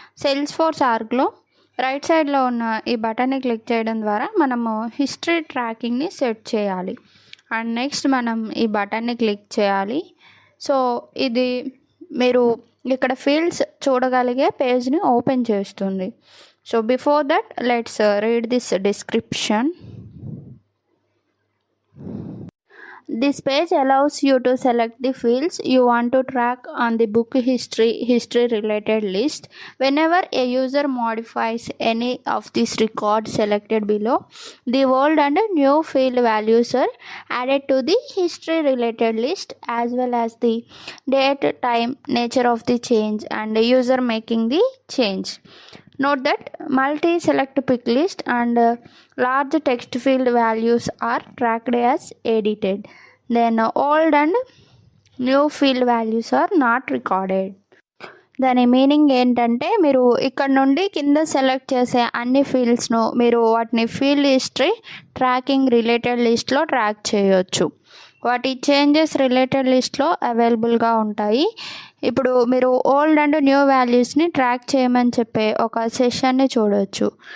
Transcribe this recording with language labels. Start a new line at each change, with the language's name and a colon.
Telugu: Salesforce ఆర్గ్లో right సైడ్లో ఉన్న ఈ బటన్ని క్లిక్ చేయడం ద్వారా మనము హిస్టరీ ట్రాకింగ్ని సెట్ చేయాలి. అండ్ నెక్స్ట్ మనం ఈ బటన్ని క్లిక్ చేయాలి. సో ఇది మీరు ఇక్కడ ఫీల్డ్స్ చూడగలిగే పేజ్ని ఓపెన్ చేస్తుంది.
English: So before that let's read this description. This page allows you to select the fields you want to track on the book history related list. Whenever a user modifies any of these records selected below, the old and new field values are added to the history related list, as well as the date, time, nature of the change, and the user making the change. Note that multi-select pick list and large text field values are tracked as edited. Then old and new field values are not recorded.
Telugu: దాని meaning ఏంటంటే మీరు ఇక్కడ నుండి కింద select చేసే అన్ని ఫీల్డ్స్ను మీరు వాటిని ఫీల్డ్ హిస్టరీ ట్రాకింగ్ రిలేటెడ్ లిస్ట్లో ట్రాక్ చేయొచ్చు. వాటి చేంజెస్ రిలేటెడ్ లిస్ట్లో అవైలబుల్గా ఉంటాయి. ఇప్పుడు మీరు ఓల్డ్ అండ్ న్యూ వాల్యూస్ని ట్రాక్ చేయమని చెప్పే ఒక సెషన్ని చూడవచ్చు.